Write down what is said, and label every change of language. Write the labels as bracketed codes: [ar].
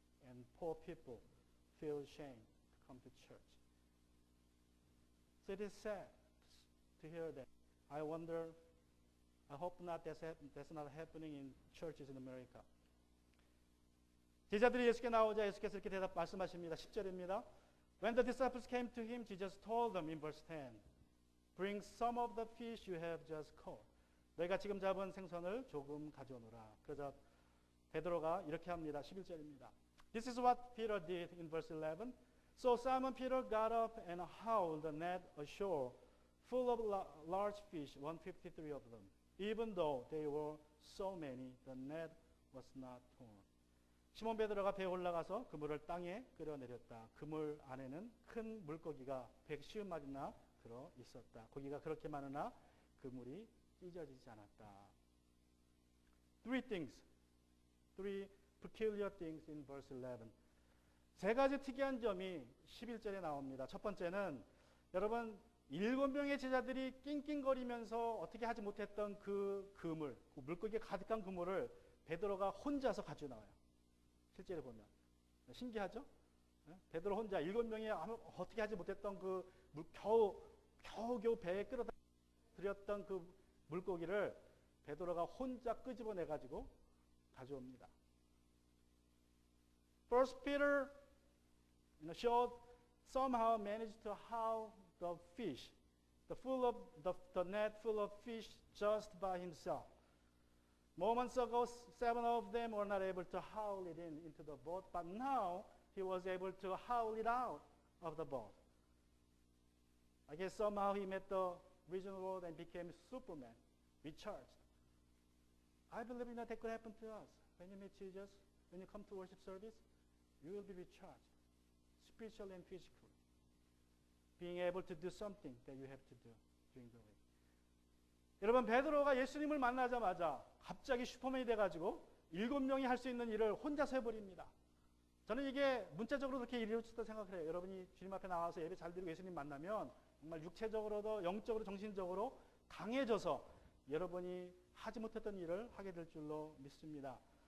[en] And poor people feel shame to come to church. So it is sad to hear that. I wonder, I hope not that's not happening in churches in America. [ko] 제자들이 예수께 나오자 예수께서 이렇게 말씀하십니다. 10절입니다. [en] When the disciples came to him, Jesus told them in verse 10, Bring some of the fish you have just caught. [ko] 너희가 지금 잡은 생선을 조금 가져오너라. 그러자 베드로가 이렇게 합니다. 11절입니다. [en] This is what Peter did in verse 11. So Simon Peter got up and hauled the net ashore, full of large fish, 153 of them. Even though they were so many, the net was not torn. [ko] 시몬 베드로가 배에 올라가서 그물을 땅에 끌어내렸다. 그물 안에는 큰 물고기가 150마리나 들어 있었다. 고기가 그렇게 많으나 그물이 찢어지지 않았다. [en] Three peculiar things in verse 11. [ko] 세 가지 특이한 점이 11절에 나옵니다. 첫 번째는 여러분 7명의 제자들이 낑낑거리면서 어떻게 하지 못했던 그 그물, 그 물고기가 가득한 그물을 베드로가 혼자서 가지고 나와요. 실제로 보면 신기하죠? 베드로 혼자 7명이 어떻게 하지 못했던 그 겨우 배에 끌어다 들였던 그 물고기를 베드로가 혼자 끄집어내 가지고 가져옵니다. [en] First Peter showed somehow managed to haul the fish, the net full of fish just by himself. Moments ago, 7 of them were not able to haul it into the boat, but now he was able to haul it out of the boat. I guess somehow he met the vision world and became Superman, recharged. I believe that could happen to us. When you meet Jesus, when you come to worship service, you will be recharged, spiritually and physically, being able to do something that you have to do during the week. [ko] 여러분 베드로가 예수님을 만나자마자 갑자기 슈퍼맨이 돼가지고 7명이 할 수 있는 일을 혼자서 해버립니다. 저는 이게 문자적으로 그렇게 이루어졌다고 생각을 해요. 여러분이 주님 앞에 나와서 예배 잘 드리고 예수님 만나면 정말 육체적으로도 영적으로 정신적으로 강해져서 여러분이 하지 못했던 일을 하게 될 줄로 믿습니다.